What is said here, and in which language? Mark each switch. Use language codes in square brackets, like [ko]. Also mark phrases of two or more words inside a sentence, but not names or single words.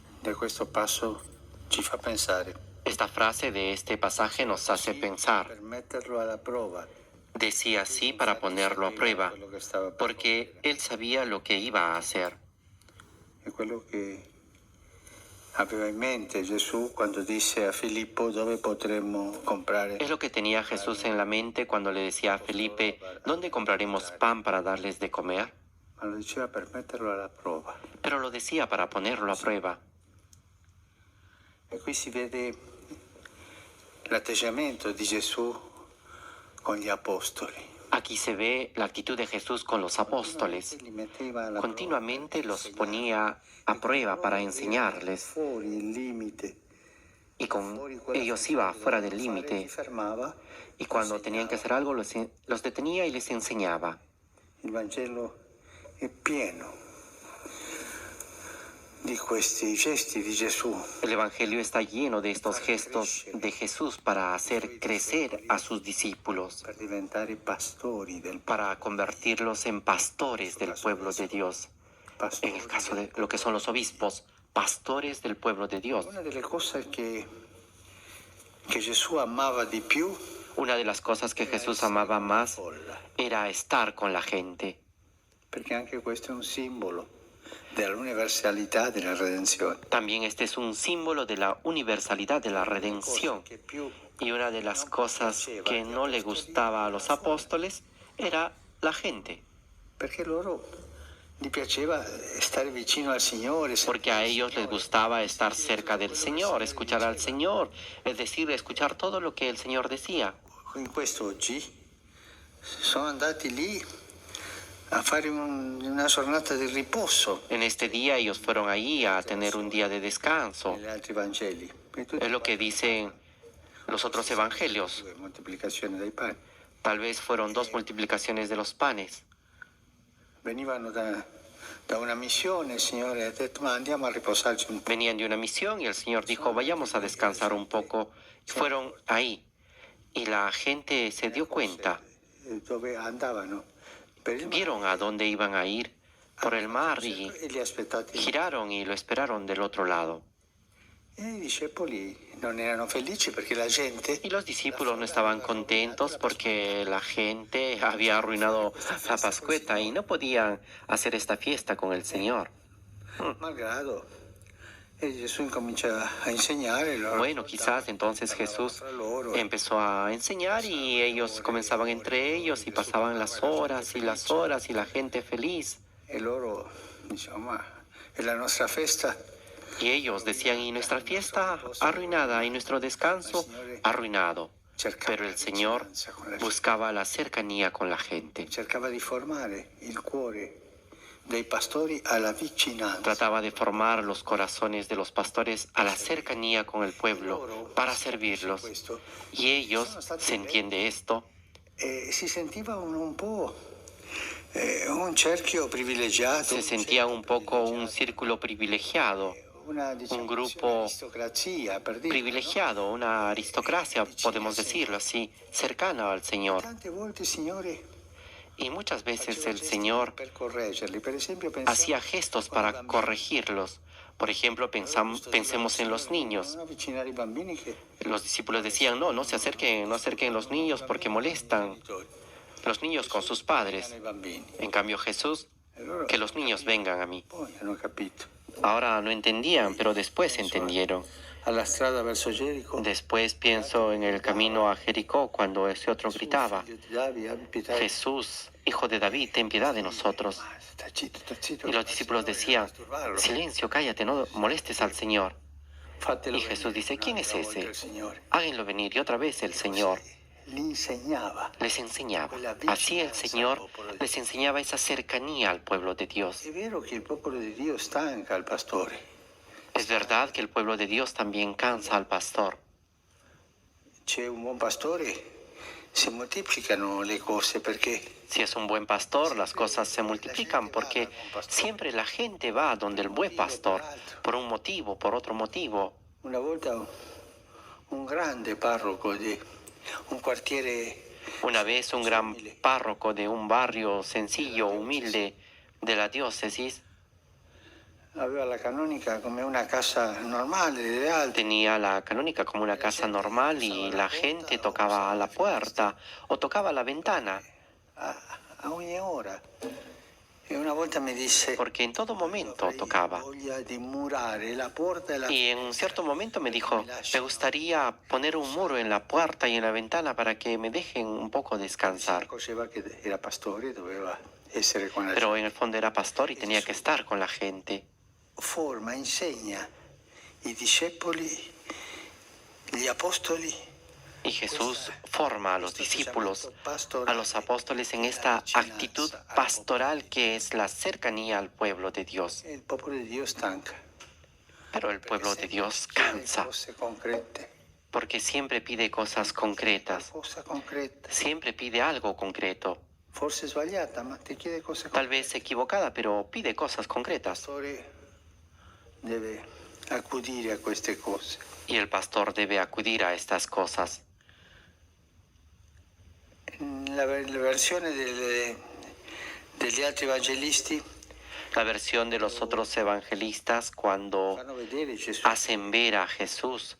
[it] di questo passo ci fa pensare. [es] Esta frase de este pasaje nos hace pensar. [it] Per metterlo alla prova. [es] Decía así para ponerlo a prueba, [it] Quello che stava per [es] porque [it] compiere. [es] él sabía lo que iba a hacer. [it] È quello che aveva in mente Gesù quando disse a Filippo dove potremmo comprare. [es] Es lo que tenía Jesús en la mente cuando le decía a Felipe, ¿dónde compraremos pan para darles de comer? [it] Ma lo diceva per metterlo alla prova. [es] Pero lo decía para ponerlo a prueba. [it] E qui si vede l'atteggiamento di Gesù con gli apostoli. [es] Aquí se ve la actitud de Jesús con los apóstoles. [it] Li metteva alla [es] Continuamente [it] prova, [es] los ponía a prueba para enseñarles, [it] fuori il limite. [es] y con ellos iba fuera del [it] Li [es] límite, [it] fermava. [es] y cuando tenían que hacer algo los detenía y les enseñaba. [it] Il Vangelo è pieno di questi gesti di Gesù. [es] El Evangelio está lleno de estos gestos de Jesús para hacer crecer a sus discípulos, [it] Per diventare pastori del [es] para convertirlos en pastores del pueblo de Dios. [it] pastori. [es] En el caso de lo que son los obispos, pastores del pueblo de Dios. [it] Una delle cose che Gesù amava di più [es] Una de las cosas que Jesús amaba más [it] folla, [es] era estar con la gente, [it] perché anche questo è un simbolo dell'universalità della redenzione. [es] también este es un símbolo de la universalidad de la redención. [it] Che più [es] Y una de las cosas que no le gustaba a los apóstoles era la gente, [it] perché loro gli piaceva stare vicino al Signore, [es] porque a ellos les gustaba estar cerca del Señor, escuchar al Señor, es decir, escuchar todo lo que el Señor decía. [it] in questo oggi sono andati lì a fare una giornata di riposo [es] En este día ellos fueron allí a tener un día de descanso. [it] negli altri Vangeli. [es] Es lo que dicen los otros evangelios. [it] Moltiplicazione dei pani. [es] Tal vez fueron 2 multiplicaciones de los panes. [it] Venivano da una missione, il Signore ha detto ma andiamo a riposarci un po'. [es] Venían de una misión y el Señor dijo, vayamos a descansar un poco. Y fueron ahí. Y la gente se dio cuenta, [it] Dove andavano? Per il mare. [es] vieron a dónde iban a ir por el mar y [it] E li aspettati. [es] giraron y lo esperaron del otro lado. [it] E i discepoli non erano felici perché la gente [es] Y los discípulos no estaban contentos porque la gente había arruinado la Pascueta y no podían hacer esta fiesta con el Señor. [it] malgrado. E Gesù incomincia a insegnare. Loro [es] Bueno, quizás entonces Jesús empezó a enseñar y ellos comenzaban entre ellos y pasaban las horas y las horas y la gente feliz. [it] E loro dicevano ma è la nostra festa. [es] Y ellos decían, y nuestra fiesta arruinada, y nuestro descanso arruinado. Pero el Señor buscaba la cercanía con la gente. [it] Cercava di formare il cuore dei pastori alla vicinanza. [es] Trataba de formar los corazones de los pastores a la cercanía con el pueblo para servirlos. Y ellos, se entiende esto, [it] Si sentiva un po' un cerchio privilegiato. [es] se sentía un poco un círculo privilegiado, un grupo [it] aristocrazia, per dire. [es] privilegiado, una aristocracia, podemos decirlo así, cercana al Señor. [it] Tante volte il Signore [es] Y muchas veces [it] faceva [es] el [it] gesti [es] Señor [it] per correggerli. Per esempio, pensavo [es] hacía gestos para corregirlos. Por ejemplo, pensemos en los niños. [it] non avvicinare i bambini che [es] Los discípulos decían, no se acerquen, no acerquen los niños porque molestan. Los niños con sus padres. [it] ai bambini. [es] En cambio Jesús, [it] E loro [es] que los niños vengan a mí. [it] poi hanno capito. [es] Ahora no entendían, pero después entendieron. [it] Alla strada verso Gerico. [es] Después pienso en el camino a Jericó cuando ese otro gritaba, [it] Figlio di Davide, abbi pietà. [es] Jesús, hijo de David, ten piedad de nosotros. [it] Sta zitto. [es] Y los discípulos decían, silencio, cállate, no molestes al Señor. [it] Fatelo [es] Y Jesús [it] venire [es] dice, ¿quién es [it] un'altra volta [es] ese? [it] il Signore. [es] Háganlo venir. Y otra vez el Señor [it] Li insegnava. [es] les enseñaba. Así el Señor les enseñaba esa cercanía al pueblo de Dios. [it] È vero che il popolo di Dio stanca il pastore. [es] Es verdad que el pueblo de Dios también cansa al pastor. [it] C'è un buon pastore, si moltiplicano le cose perché [es] Si es un buen pastor, las cosas se multiplican porque siempre la gente va donde el buen pastor, por un motivo, por otro motivo. [it] una volta un grande parroco di un quartiere [es] Una vez un gran párroco de un barrio sencillo, humilde de la diócesis, [it] aveva la canonica come una casa normale delle altre. [es] Tenía la canónica como una casa normal y la gente tocaba a la puerta o tocaba a la ventana, [it] A ogni ora. E una volta mi disse, [es] porque en todo momento tocaba. [it] voglia di murare la porta e la [es] Y en un cierto momento me dijo, me gustaría poner un muro en la puerta y en la ventana para que me dejen un poco [it] Si [es] descansar. [it] accorgeva che era pastore, doveva essere con la [es] Pero [it] gente. [es] en el fondo era pastor y tenía que estar con la gente. [it] Forma, insegna i discepoli, gli apostoli. [es] Y Jesús forma a los discípulos, a los apóstoles en esta actitud pastoral que es la cercanía al pueblo de Dios. [it] Il popolo di Dio stanca. [es] Pero el pueblo de Dios [it] Chiede [es] cansa, [it] cose concrete. [es] porque siempre pide cosas concretas, [it] Cosa concreta. [es] siempre pide algo concreto. [it] Forse sbagliata, ma ti chiede cose [es] Tal [it] concrete. [es] vez equivocada, pero pide cosas [it] Il [es] concretas. [it] pastore deve accudire a queste cose. [es] Y el pastor debe acudir a estas cosas. [it] La versione degli altri evangelisti [es] La versión de los otros evangelistas cuando [it] fanno vedere Gesù. [es] hacen ver a Jesús